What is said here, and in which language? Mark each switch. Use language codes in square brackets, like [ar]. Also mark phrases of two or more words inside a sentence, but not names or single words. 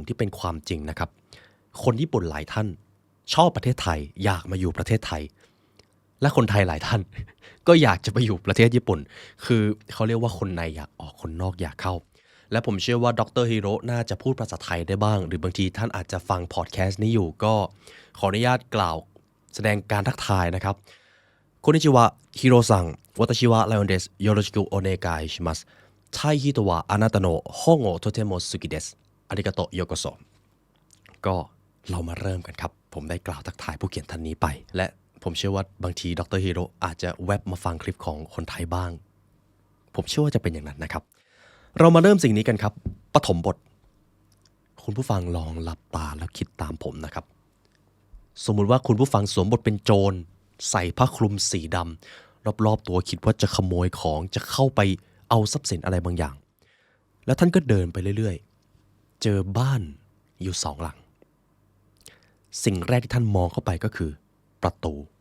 [th] ที่เป็นความจริงนะครับคนญี่ปุ่นหลายท่านชอบประเทศไทยอยากมาอยู่ประเทศไทยและคนไทยหลายท่านก็อยากจะไปอยู่ประเทศญี่ปุ่นคือเขาเรียกว่าคนในอยากออกคนนอกอยากเข้าและผมเชื่อว่าดรฮิโร่น่าจะพูดภาษาไทยได้บ้างหรือบางทีท่านอาจจะ ฟังพอดแคสต์นี้อยู่ก็ขออนุญาตกล่าวแสดงการทักทายนะครับ [ja] こんにちはヒロさん私はライオンですよろしくお願いしますタイ人はあなたの本をとても好きですありがとうようこそ [th] ก็เรามาเริ่มกันครับผมได้กล่าวทักทายผู้เขียนท่านนี้ไปและผมเชื่อว่า บางทีดรฮิโร่อาจจะแวบมาฟังคลิปของคนไทยบ้างผมเชื่อว่าจะเป็นอย่างนั้นนะครับเรามาเริ่มสิ่งนี้กันครับปฐมบทคุณผู้ฟังลองหลับตาแล้วคิดตามผมนะครับสมมุติว่าคุณผู้ฟังสวมบทเป็นโจรใส่ผ้าคลุมสีดำรอบๆตัวคิดว่าจะขโมยของจะเข้าไปเอาทรัพย์สินอะไรบางอย่างแล้วท่านก็เดินไปเรื่อยๆเจอบ้านอยู่2 หลังสิ่งแรกที่ท่านมองเข้าไปก็คือประตู